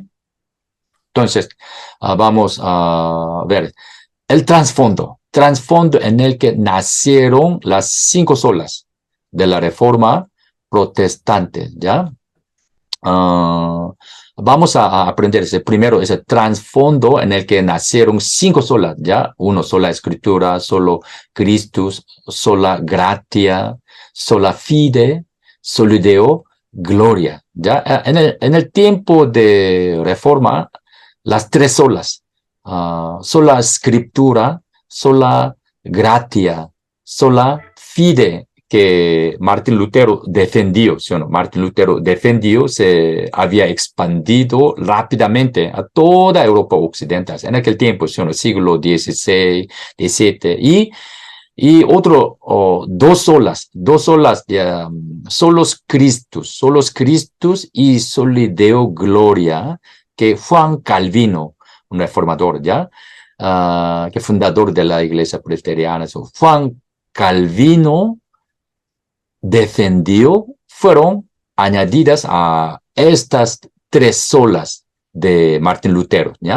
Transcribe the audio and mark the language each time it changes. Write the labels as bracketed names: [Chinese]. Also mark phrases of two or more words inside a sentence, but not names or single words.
[Spanish] Entonces, vamos a ver el trasfondo en el que nacieron las 5 solas de la Reforma protestante, ¿ya? Vamos a aprender primero ese trasfondo en el que nacieron 5 solas, ¿ya? [Latin] Sola Escritura, solo Christus, sola gratia, sola fide, solo Deo gloria, [Spanish] ¿ya? En el tiempo de Reforma, las 3 solas, sola Escritura, [Latin] sola gratia, sola fide, [Spanish] que Martín Lutero defendió, ¿sí o no? Martín Lutero defendió, se había expandido rápidamente a toda Europa occidental, en aquel tiempo, ¿sí o no? Siglo XVI, XVII, y otro, 2 solas, [Latin] solos Christus y soli Deo gloria, [Spanish] que Juan Calvino, un reformador, ¿ya? Que fundador de la iglesia presbiteriana, Juan Calvino defendió, fueron añadidas a estas 3 solas de Martín Lutero, ¿ya?